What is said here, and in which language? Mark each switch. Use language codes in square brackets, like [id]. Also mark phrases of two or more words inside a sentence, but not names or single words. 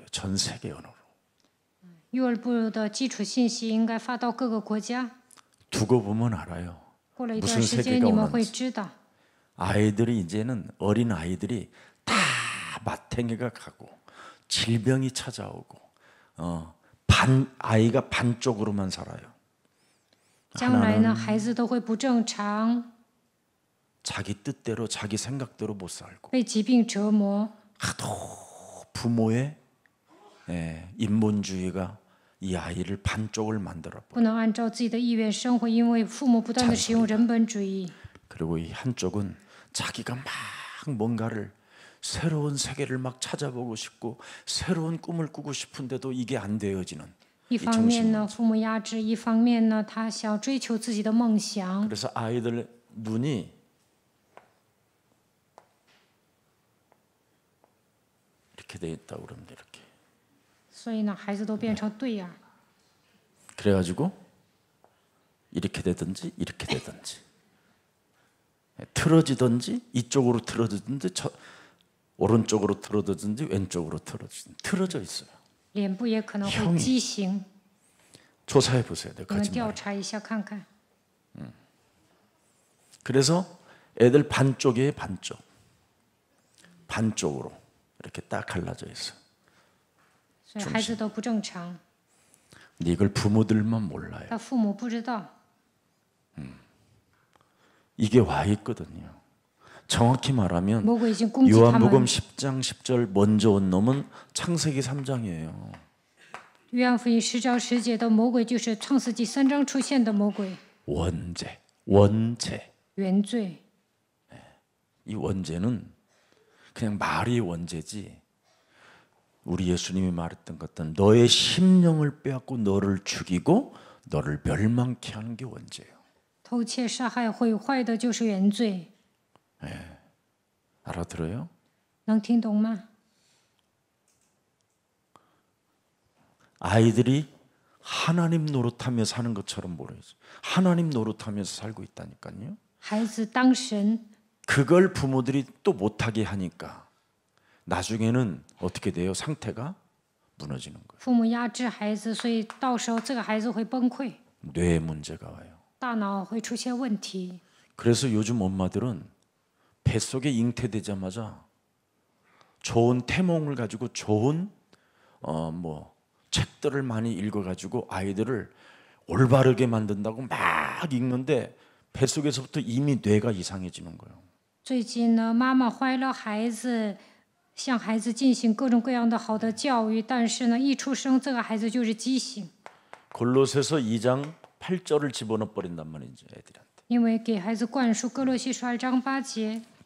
[ko] 전 세계 언어로. [zh] 幼儿部的基础信息应该发到各个国家。 [ko] 두고 보면 알아요. [zh] 过了一段 [ko] 무슨 [zh] 时间， [ko] 세계가 [zh] 你们会 [ko] 오는지. [zh] 知道。 [ko] 아이들이 이제는 어린 아이들이 다 마탱이가 가고 질병이 찾아오고 아이가 반쪽으로만 살아요. [zh] 将来呢，孩子都会不正常， [ko] 자기 뜻대로 자기 생각대로 못 살고 [zh] 被疾病折磨。 [ko] 하도 부모의 인본주의가 이 아이를 반쪽을 만들어 [zh] 不能按照自己的意愿生活，因为父母不断的使用人本主义。 [ko] 그리고 이 한쪽은 자기가 막 뭔가를 새로운 세계를 막 찾아보고 싶고 새로운 꿈을 꾸고 싶은데도 이게 안 되어지는 [zh] 一方面呢，父母压制；一方面呢，他想追求自己的梦想。 [ko] 그래서 아이들 눈이 이렇게 돼 있다고 그럽니다. 이렇게. [zh] 所以呢，孩子都变成对眼儿。 [ko] 그래가지고 이렇게 되든지 이렇게 되든지 틀어지든지 이쪽으로 틀어지든지 오른쪽으로 틀어지든지 왼쪽으로 틀어져 있어요. [zh] 脸部也可能会畸形。 [ko] 조사해 보세요. 내가 [zh] 你们 [ko] 거짓말. [zh] 调查一下看看。 [ko] 그래서 애들 반쪽에 반쪽으로 이렇게 딱 갈라져 있어. [zh] 所以孩子都不正常， [ko] 근데 이걸 부모들만 몰라요. [zh] 但父母不知道。 [ko] 이게 와 있거든요. 정확히 말하면 [zh] 魔鬼已经攻击他 [ko] 요한복음 [zh] 们。 [ko] 10장 10절 먼저 온 놈은 창세기 3장이에요. [zh] 约翰福音10章10节的魔鬼就是创世纪3章出现的魔鬼。 [ko] 원죄 [zh] 原罪。 [ko] 이 원죄는 그냥 말이 원죄지. 우리 예수님이 말했던 것은 너의 심령을 빼앗고 너를 죽이고 너를 멸망케 하는 게 원죄예요. [zh] 偷窃、杀害、毁坏的就是原罪， [ko] 알아들어요? [zh] 能听懂吗？ [ko] 아이들이 하나님 노릇하며 사는 것처럼 모르겠어요. 하나님 노릇하면서 살고 있다니까요. [zh] 孩子当神， [ko] 그걸 부모들이 또 못하게 하니까 나중에는 어떻게 돼요? 상태가 무너지는 거예요. [zh] 父母压制孩子，所以到时候这个孩子会崩溃， [ko] 뇌 문제가 와요. [zh] 大脑会出现问题。 [ko] 그래서 요즘 엄마들은 뱃속에 잉태되자마자 좋은 태몽을 가지고 좋은 책들을 많이 읽어가지고 아이들을 올바르게 만든다고 막 읽는데 뱃속에서부터 이미 뇌가 이상해지는 거예요. [zh] 最近呢，妈妈怀了孩子，向孩子进行各种各样的好的教育，但是呢，一出生这个孩子就是畸形， [ko] 골로새서 2장 8절을 집어넣어 버린단 말이죠, 애들한테. [zh] 因为给孩子灌输哥罗西书2章8节，